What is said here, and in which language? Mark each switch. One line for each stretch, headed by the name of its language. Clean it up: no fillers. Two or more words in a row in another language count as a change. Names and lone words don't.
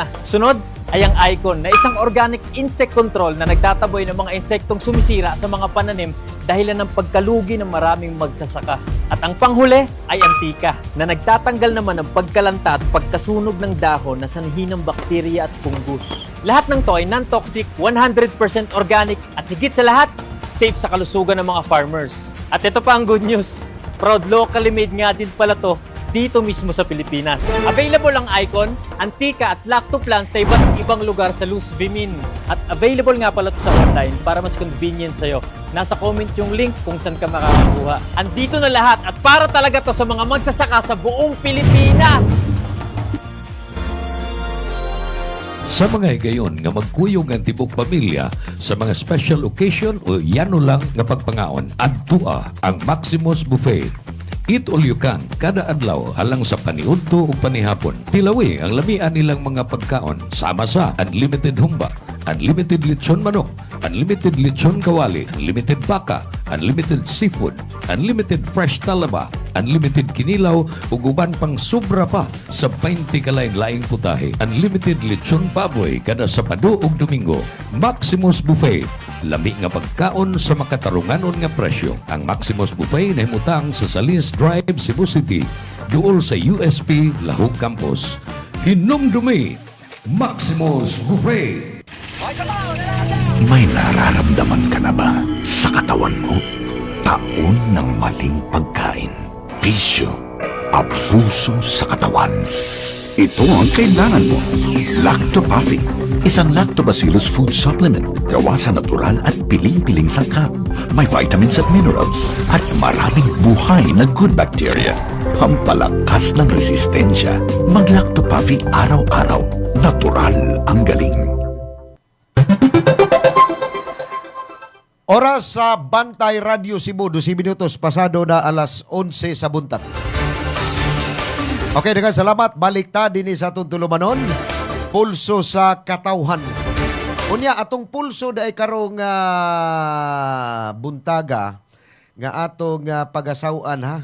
Filipino: Sunod ay ang Icon na isang organic insect control na nagtataboy ng mga insektong sumisira sa mga pananim dahilan ng pagkalugi ng maraming magsasaka. At ang panghuli ay Antika na nagtatanggal naman ng pagkalanta at pagkasunog ng dahon na sanhi ng bakterya at fungus. Lahat ng to ay non-toxic, 100% organic at higit sa lahat, safe sa kalusugan ng mga farmers. At ito pa ang
English: good news, proud locally made
Filipino: nga din pala to dito mismo sa Pilipinas. Available ang Icon, Antika at Lactoplant sa iba't ibang lugar sa Luz Vimin. At available nga pala ito sa online para mas convenient sa'yo. Nasa comment yung link kung saan ka makakakuha. Andito na lahat at para talaga to sa mga magsasaka sa buong Pilipinas!
Cebuano: Sa mga higayon nga magkuyog ang tibok pamilya sa mga
English: special occasion
Cebuano: o yano lang nga pagpangaon, adtua ang Maximus Buffet.
English: Eat all you can,
Cebuano: kada adlaw halang sa paniudto o panihapon. Tilawi ang lamian nilang mga pagkaon sama sa unlimited humba, unlimited lechon manok, unlimited lechon kawali, unlimited baka,
English: unlimited seafood, unlimited fresh
Cebuano: talaba, unlimited kinilaw ug uban pang sobra pa sa 20 kalain-laing putahe. Unlimited lechon baboy kada Sabado ug Domingo. Maximus Buffet. Lami nga pagkaon sa makatarunganon nga presyo. Ang Maximus Buffet na himutang sa Salis Drive, Cebu City, duol sa USP Lahog Campus. Hinumdumi, Maximus Buffet.
Filipino: May nararamdaman ka na ba sa katawan mo? Taon ng maling pagkain, bisyo, abuso sa katawan. Ito ang kailangan mo. Lactopaffy, isang lactobacillus
English: food supplement
Filipino: gawa sa natural at piling-piling sangkap. May vitamins at minerals at maraming buhay na
English: good bacteria.
Filipino: Pampalakas ng resistensya. Mag-Lactopaffy araw-araw. Natural ang galing.
Cebuano: Oras sa Bantay Radio Cebu, 12 minutos pasado na alas 11 sa buntag. Okay, dengan salamat. Balik ta din sa atong tulumanon. Pulso sa katawhan. Unya, atong pulso da ay karong buntaga nga atong pagasawan ha.